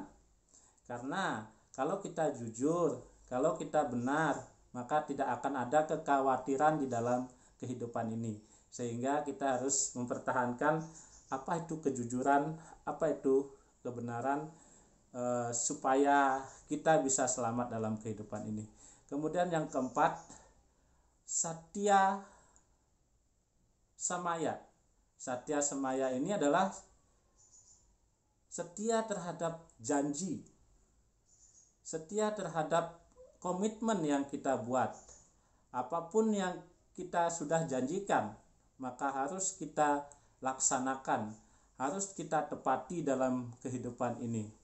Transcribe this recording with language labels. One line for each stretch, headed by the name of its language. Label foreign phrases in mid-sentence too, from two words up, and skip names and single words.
Indonesian: Karena kalau kita jujur, kalau kita benar, maka tidak akan ada kekhawatiran di dalam kehidupan ini. Sehingga kita harus mempertahankan apa itu kejujuran, apa itu kebenaran, supaya kita bisa selamat dalam kehidupan ini. Kemudian yang keempat,
Sanskrit: satya samaya. Satya samaya
Indonesian: ini adalah setia terhadap janji, setia terhadap komitmen yang kita buat. Apapun yang kita sudah janjikan, maka harus kita laksanakan, harus kita tepati dalam kehidupan ini.